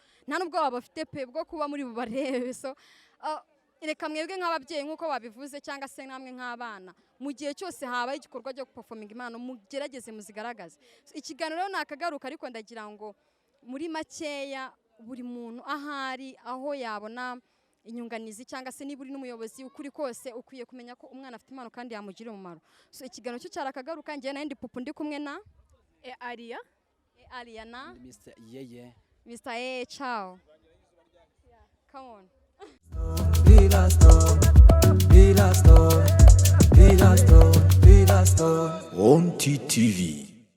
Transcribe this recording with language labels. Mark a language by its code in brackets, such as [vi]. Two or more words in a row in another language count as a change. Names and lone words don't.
[rw] nta n'ubwoba bafite pe bwo kuba muri bubarebe so reka mwebwe nk'ababyeyi nkuko babivuze cyangwa se namwe nk'abana mu gihe cyose habaye igikorwa cyo performing impano mugerageze muzigaragaze ikiganiro nakagaruka ariko ndagira ngo muri makeya buri muntu ahari aho yabona inyunganizi cyangwa se niba uri n'umuyobozi ukuri kose ukwiye kumenya ko umwana afite impano kandi yamugirira umumaro so ikiganiro cyo cyarakagaruka ngiye na ndi pupu ndi kumwe na Aria na Mr. Yeye [en] Mr. Yeye ciao come on On TTV.